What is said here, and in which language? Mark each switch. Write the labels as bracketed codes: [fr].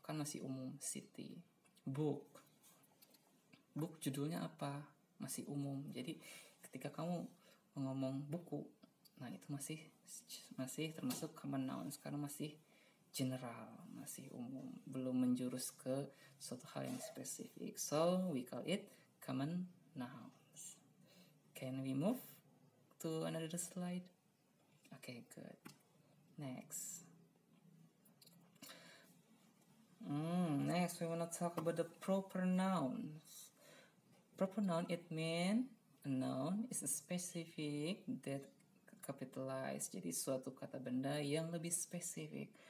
[id] Kan masih umum city. Book judulnya apa? Masih umum. Jadi ketika kamu ngomong buku, nah itu masih termasuk common nouns karena masih general, masih umum, belum menjurus ke suatu hal yang spesifik. [en] So we call it common nouns. Can we move to another slide? Okay, good. Next. Next, we want to talk about the proper nouns. Proper noun, it means a noun is a specific that capitalized. [id] Jadi suatu kata benda yang lebih spesifik.